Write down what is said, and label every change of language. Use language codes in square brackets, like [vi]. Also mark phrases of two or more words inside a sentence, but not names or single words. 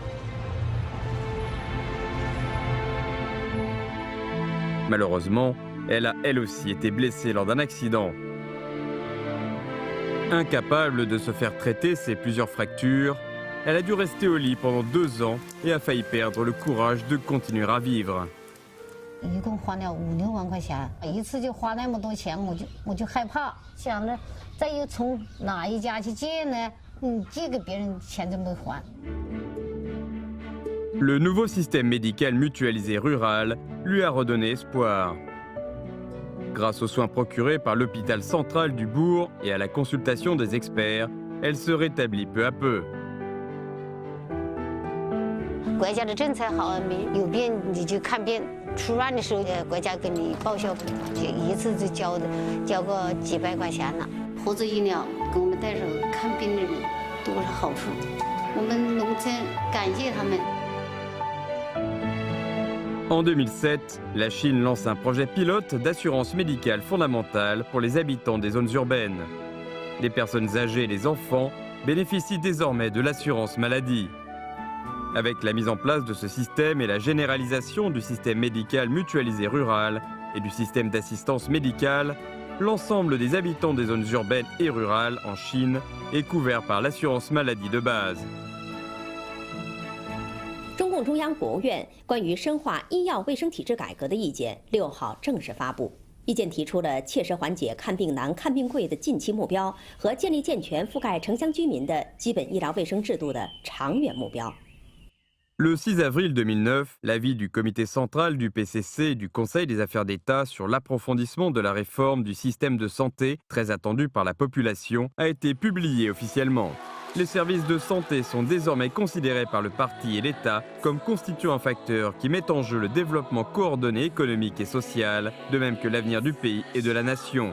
[fr] Malheureusement, elle a elle aussi été blessée lors d'un accident. Incapable de se faire traiter ses plusieurs fractures, elle a dû rester au lit pendant 2 ans et a failli perdre le courage de continuer à vivre. [zh] 一共花了5、6万块钱，一次就花那么多钱，我就害怕，想着再又从哪一家去借呢？借给别人钱怎么还？ [fr] Le nouveau système médical mutualisé rural lui a redonné espoir. Grâce aux soins procurés par l'hôpital central du bourg et à la consultation des experts, elle se rétablit peu à peu. [zh] 国家的政策好，有病你就看病，出院的时候国家给你报销，一次就交个几百块钱呢。合作医疗给我们带着看病的人多少好处，我们农村感谢他们。 [fr] En 2007, la Chine lance un projet pilote d'assurance médicale fondamentale pour les habitants des zones urbaines. Les personnes âgées et les enfants bénéficient désormais de l'assurance maladie. Avec la mise en place de ce système et la généralisation du système médical mutualisé rural et du système d'assistance médicale, l'ensemble des habitants des zones urbaines et rurales en Chine est couvert par l'assurance maladie de base. [zh] 中共中央、国务院关于深化医药卫生体制改革的意见6号正式发布。意见提出了切实缓解看病难、看病贵的近期目标和建立健全覆盖城乡居民的基本医疗卫生制度的长远目标。 [fr] Le 6 avril 2009, l'avis du comité central du PCC et du Conseil des affaires d'État sur l'approfondissement de la réforme du système de santé, très attendu par la population, a été publié officiellement. Les services de santé sont désormais considérés par le parti et l'État comme constituant un facteur qui met en jeu le développement coordonné économique et social, de même que l'avenir du pays et de la nation.